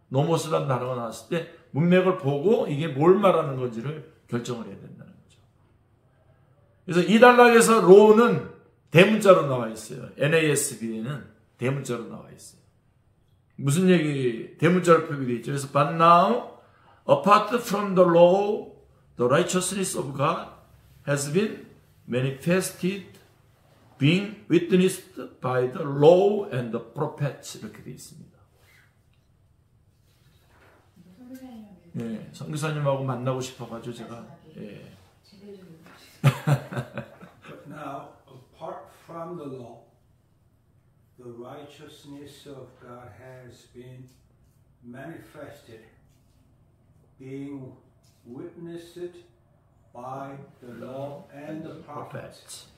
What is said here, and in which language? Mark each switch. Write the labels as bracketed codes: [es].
[ko] 노모스라는 단어가 나왔을 때 문맥을 보고 이게 뭘 말하는 건지를 결정을 해야 된다는 거죠. 그래서 이 단락에서 로우는 대문자로 나와 있어요. NASB에는 대문자로 나와 있어요. 무슨 얘기, 대문자로 표기되어 있죠. [en] 그래서 But now, apart from the law, the righteousness of God has been manifested, being witnessed by the law and the prophets. [ko] 이렇게 되어 있습니다. 네, 선교사님하고 만나고 싶어가지고 제가. 예. [en] But now, apart from the law, the righteousness of God has been manifested, being witnessed by the law and the prophets.